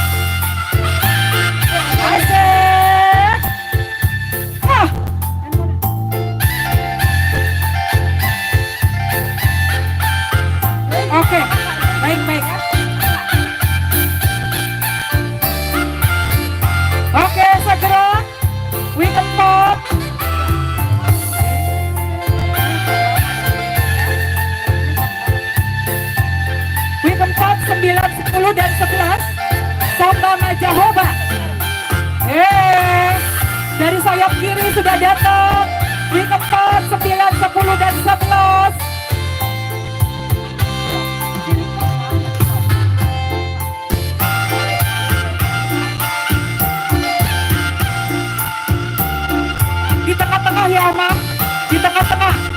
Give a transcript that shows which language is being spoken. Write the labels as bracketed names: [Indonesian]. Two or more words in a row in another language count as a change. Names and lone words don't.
[Indonesian] Asik. Ah. Oke, baik-baik. Oke, segera week 4. Week 4, 9, 10, dan 11 Sambama Jehovah. Dari sayap kiri sudah datang week 4, 9, 10, dan 11. Di tengah-tengah ya Omang, di tengah-tengah.